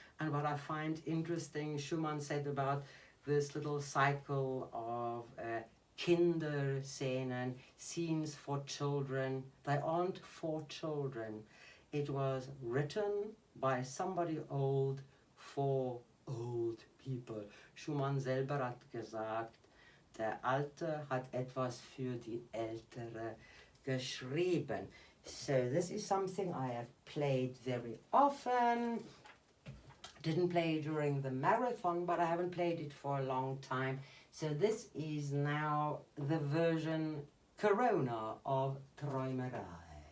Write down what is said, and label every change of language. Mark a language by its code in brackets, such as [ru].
[en] And what I find interesting, Schumann said about this little cycle of Kinderscenen, scenes for children. They aren't for children. It was written by somebody old for old people. [de] Schumann selber hat gesagt, der Alte hat etwas für die Ältere geschrieben. [en] So this is something I have played very often. Didn't play during the marathon, but I haven't played it for a long time. So this is now the version Corona of Träumerei.